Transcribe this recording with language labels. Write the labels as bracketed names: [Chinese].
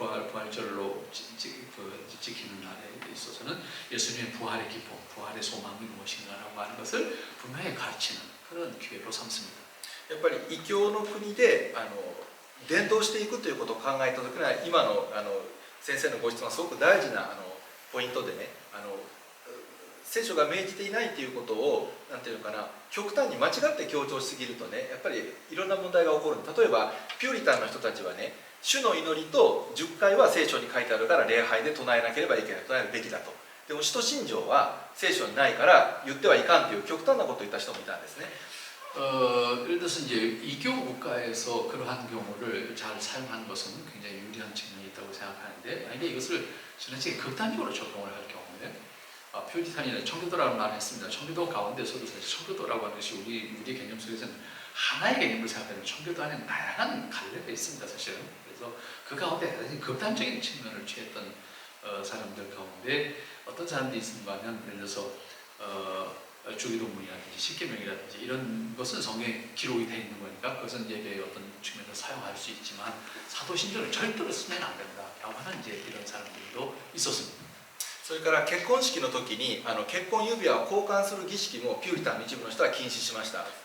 [Korean] 부활절로 지키는 날에 있어서는 예수님의 부활의 기쁨, 부활의 소망이 무엇인가라고 하는 것을 분명히 가르치는 그런 기회로 삼습니다. [Japanese] やっぱり異教の国で伝道していくということを考えた時には今の先生のご質問はすごく大事なポイントでね聖書が命じていないということをなんていうのかな極端に間違って強調しすぎるとねやっぱりいろんな問題が起こる。例えばピューリタンの人たちはね主の祈りと10回は聖書に書いてあるから礼拝で唱えなければいけない唱えるべきだと。でも使徒信条は聖書にないから言ってはいかんという極端なことを言った人もいたんですね。 [Korean] 예를 들어서 이제 이교 국가에서 그러한 경우를 잘 사용하는 것은 굉장히 유리한 측면이 있다고 생각하는데 만약에 이것을 지나치게 극단적으로 적용을 할 경우에 퓨리탄이나 청교도라는 말을 했습니다. 청교도 가운데서도 사실 청교도라고 하는 것이 우리 개념 속에서는 하나의 개념을 생각하면 청교도 안에 다양한 갈래가 있습니다. 사실은. 그래서 그 가운데 대단히 극단적인 측면을 취했던 사람들 가운데 어떤 사람들이 있는가 하면 예를 들어서 주기도문이라든지 십계명이라든지 이런 것은 성경에 기록이 되어 있는 거니까 그것은 예배의 어떤 측면에서 사용할 수 있지만 사도신조를 절대로 쓰면 안 된다라고 하는 이제 이런 사람들도 있었습니다. [Japanese] それから結婚式の時に結婚指輪を交換する儀式もピューリタンの一部の人は禁止しました。